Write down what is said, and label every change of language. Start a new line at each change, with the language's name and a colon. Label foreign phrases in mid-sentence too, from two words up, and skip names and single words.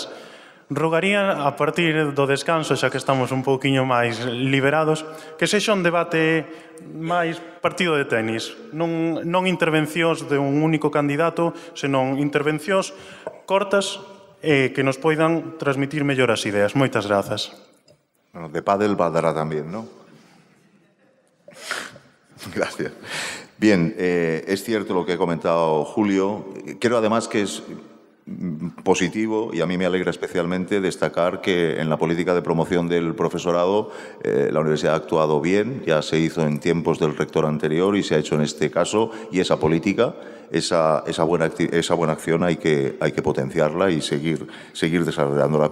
Galician: Rogaría, a partir do descanso, xa que estamos un pouquiño máis liberados, que sexa un debate máis partido de tenis. Non intervencións de un único candidato, senón intervencións cortas e que nos poidan transmitir mellor as ideas. Moitas grazas. Bueno, de pádel dará tamén, ¿no?
Spanish: Gracias. Bien, es cierto lo que ha comentado Julio. Creo además que es positivo y a mí me alegra especialmente destacar que en la política de promoción del profesorado la universidad ha actuado bien, ya se hizo en tiempos del rector anterior y se ha hecho en este caso, y esa política, esa buena acción hay que potenciarla y seguir desarrollándola.